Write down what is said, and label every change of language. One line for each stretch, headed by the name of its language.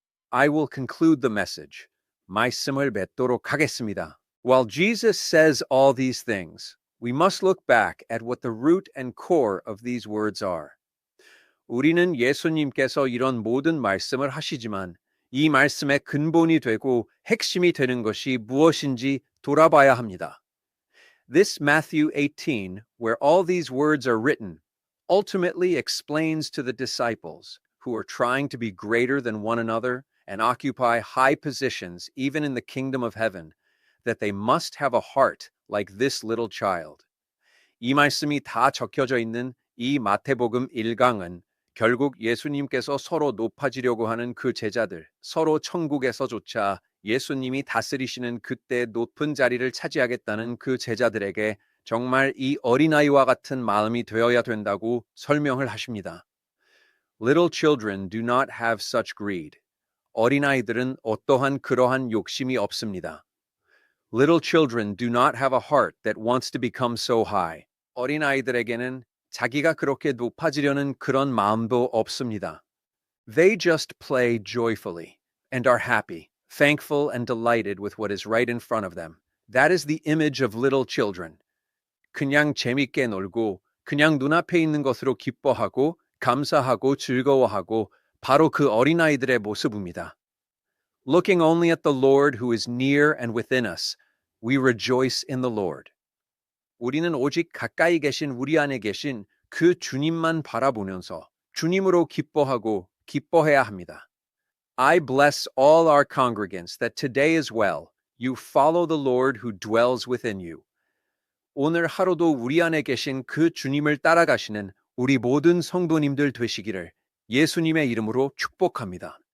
English: I will conclude the message.
Korean: 말씀을 맺도록 하겠습니다.
English: While Jesus says all these things, we must look back at what the root and core of these words are.
Korean: 우리는 예수님께서 이런 모든 말씀을 하시지만 이 말씀의 근본이 되고 핵심이 되는 것이 무엇인지 돌아봐야 합니다.
English: This Matthew 18, where all these words are written, ultimately explains to the disciples who are trying to be greater than one another and occupy high positions even in the kingdom of heaven, that they must have a heart like this little child.
Korean: 이 말씀이 다 적혀져 있는 이 마태복음 1강은 결국 예수님께서 서로 높아지려고 하는 그 제자들, 서로 천국에서조차 예수님이 다스리시는 그때 높은 자리를 차지하겠다는 그 제자들에게 정말 이 어린아이와 같은 마음이 되어야 된다고 설명을 하십니다.
English: Little children do not have such greed.
Korean: 어린아이들은 어떠한 그러한 욕심이 없습니다.
English: Little children do not have a heart that wants to become so high.
Korean: 어린아이들에게는 자기가 그렇게 높아지려는 그런 마음도 없습니다.
English: They just play joyfully and are happy, thankful and delighted with what is right in front of them. That is the image of little children.
Korean: 그냥 재밌게 놀고 그냥 눈앞에 있는 것으로 기뻐하고 감사하고 즐거워하고 바로 그 어린아이들의 모습입니다.
English: Looking only at the Lord who is near and within us, we rejoice in the Lord.
Korean: 우리는 오직 가까이 계신 우리 안에 계신 그 주님만 바라보면서 주님으로 기뻐하고 기뻐해야 합니다.
English: I bless all our congregants that today as well you follow the Lord who dwells within you.
Korean: 오늘 하루도 우리 안에 계신 그 주님을 따라가시는 우리 모든 성도님들 되시기를 예수님의 이름으로 축복합니다.